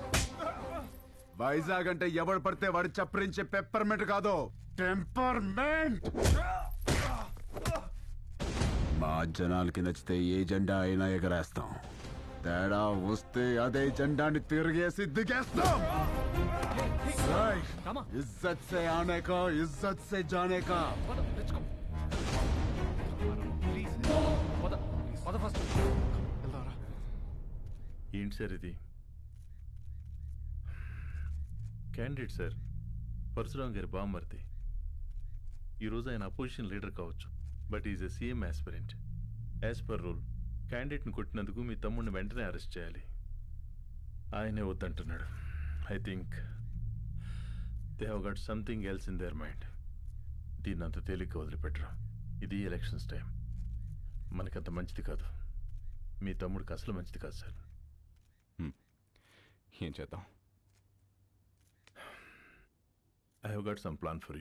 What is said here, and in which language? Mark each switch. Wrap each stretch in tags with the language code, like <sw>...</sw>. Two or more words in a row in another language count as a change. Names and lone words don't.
<te>వైజాగ్ అంటే ఎవడు పడితే వాడు చప్పరించే పెప్పర్మెంట్ కాదు, టెంపర్మెంట్. మా జనాలకి నచ్చితే ఏ జెండా అయినా ఎగరేస్తాం. తేడా వస్తే అదే జెండాని తిరిగేసి దిగేస్తాం. రామా</te> <hi>इज्जत से आने का इज्जत से जाने का</hi> <te>పద</te> <en>let's go please</en> <te>పద పద ఫస్ట్ ఏంటి సార్ ఇది?</te> <en>candidate sir,</en> <te>పరశురామ్ గారి బామ్మర్ది. ఈరోజు ఆయన</te> <en>opposition leader</en> <te>కావచ్చు,</te> <en>but is a CM aspirant. as per rule</en> <te>క్యాండిడేట్ని కొట్టినందుకు మీ తమ్ముడిని వెంటనే అరెస్ట్ చేయాలి. ఆయనే వద్దంటున్నాడు.</te> <en>I think they have got something else in their mind.</en> <te>దీన్ని అంత తేలిక వదిలిపెట్టరు. ఇది</te> <en>elections time,</en> <te>మనకంత మంచిది కాదు. మీ తమ్ముడికి అసలు మంచిది కాదు సార్. ఏం చేద్దాం?</te> <en>I have got some plan for you.</en>